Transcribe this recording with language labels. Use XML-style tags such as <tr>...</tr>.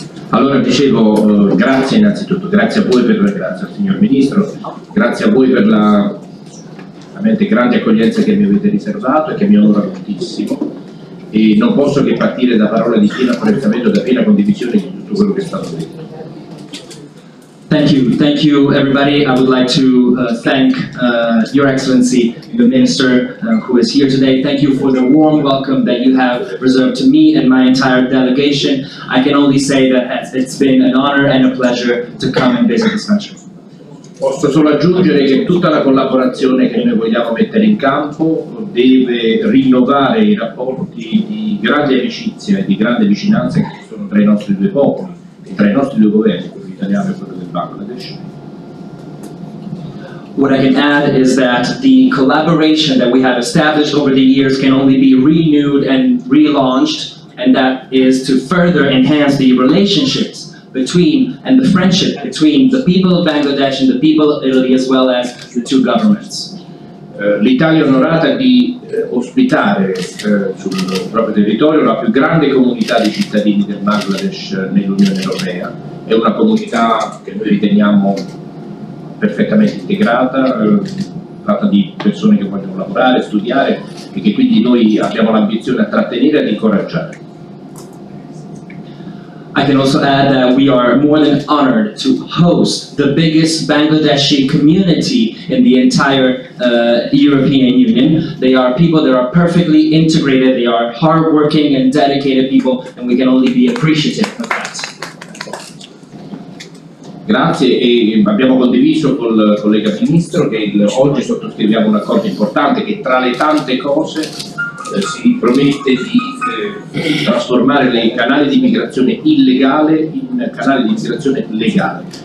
<it>Allora dicevo, grazie innanzitutto, grazie a voi grazie al signor Ministro, grazie a voi per la veramente grande accoglienza che mi avete riservato e che mi onora moltissimo, e non posso che partire da parole di pieno apprezzamento e da piena condivisione di tutto quello che è stato detto.</it> <en>Thank you everybody. I would like to thank Your Excellency, the Minister who is here today. Thank you for the warm welcome that you have reserved to me and my entire delegation. I can only say that it's been an honor and a pleasure to come and visit this country.</en> <it>Posso solo aggiungere che tutta la collaborazione che noi vogliamo mettere in campo deve rinnovare i rapporti di grande amicizia e di grande vicinanza che ci sono tra i nostri due popoli e tra i nostri due governi, quello italiano e quello del Bangladesh.</it> <en>What I can add is that the collaboration that we have established over the years can only be renewed and relaunched, and that is to further enhance the relationships between and the friendship between the people of Bangladesh and the people of Italy, as well as the two governments.</en> <it>L'Italia è onorata di ospitare sul proprio territorio la più grande comunità di cittadini del Bangladesh nell'Unione Europea. È una comunità che noi riteniamo perfettamente integrata, fatta di persone che vogliono lavorare, studiare e che quindi noi abbiamo l'ambizione a trattenere e ad incoraggiare.</it> <en>I can also add that we are more than honored to host the biggest Bangladeshi community in the entire European Union. They are people that are perfectly integrated, they are hardworking and dedicated people, and we can only be appreciative of that.</en> <it>Grazie, e abbiamo condiviso col collega Ministro che oggi sottoscriviamo un accordo importante che tra le tante cose si promette di trasformare i canali di migrazione illegale in canali di migrazione legale.</it>